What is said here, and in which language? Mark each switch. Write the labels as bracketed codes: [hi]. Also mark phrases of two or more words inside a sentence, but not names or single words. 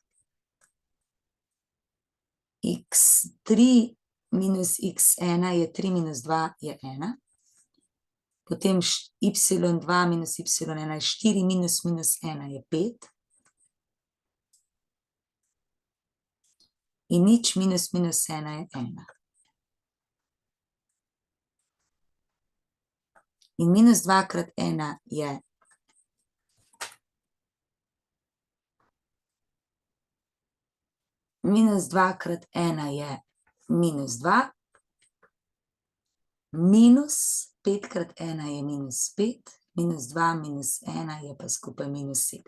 [sl] x3 minus x1 je 3 minus 2 je 1. Potem y2 minus y1 je 4 minus minus 1 je 5. In nič minus minus 1 je 1. In minus 2 krat 1 je minus 2 krat 1 je minus 2, minus 5 krat 1 je -5, -2 -1 je pa skupaj -7.